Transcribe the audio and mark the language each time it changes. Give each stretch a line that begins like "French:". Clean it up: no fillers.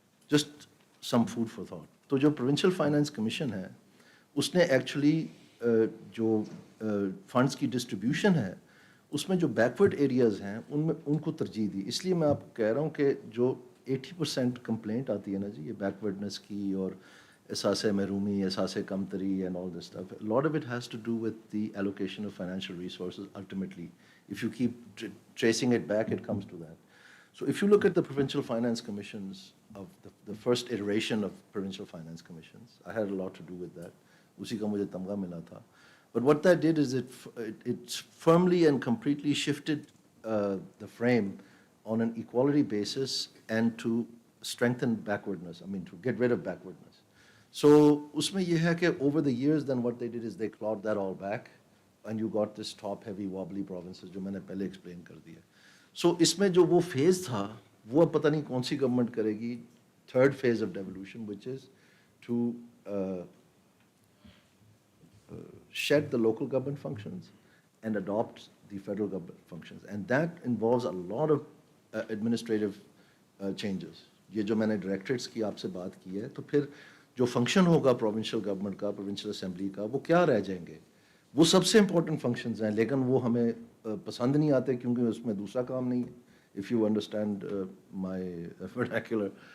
English: Just some food for thought.
Urdu: تو جو provincial finance commission ہے اس نے ایکچولی جو فنڈس کی ڈسٹریبیوشن ہے اس میں جو بیکورڈ ایریاز ہیں ان کو ترجیح دی. اس لیے میں آپ کو کہہ رہا ہوں کہ جو 80% کمپلینٹ آتی ہے نا جی یہ بیکورڈنس کی اور احساس محرومی, احساس کمتری
English: And all this stuff, lot of it has to do with the allocation of financial resources ultimately. If you keep tracing it back, it comes to that. So if you look at the provincial finance commissions of the first iteration of provincial finance commissions, I had a lot to do with that.
Urdu: Usi ka mujhe tamga mila tha.
English: But what that did is it firmly and completely shifted the frame on an equality basis and to strengthen backwardness, I mean to get rid of backwardness. So
Urdu: usme ye hai ke
English: over the years then what they did is they clawed that all back. And you got this top heavy wobbly provinces
Urdu: جو میں نے پہلے explain کر دیا. سو اس میں جو وہ phase تھا وہ اب پتہ نہیں کون سی گورنمنٹ کرے گی,
English: Third phase of devolution which is to shed the local government functions and adopt the federal government functions. And that involves a lot of administrative changes.
Urdu: یہ جو میں نے ڈائریکٹریٹس کی آپ سے بات کی ہے, تو پھر جو فنکشن ہوگا پروونشل گورنمنٹ کا, پروونشل اسمبلی کا, وہ کیا رہ جائیں گے؟ وہ سب سے امپورٹنٹ فنکشنز ہیں, لیکن وہ ہمیں پسند نہیں آتے کیونکہ اس میں دوسرا کام نہیں ہے,
English: if you understand my vernacular.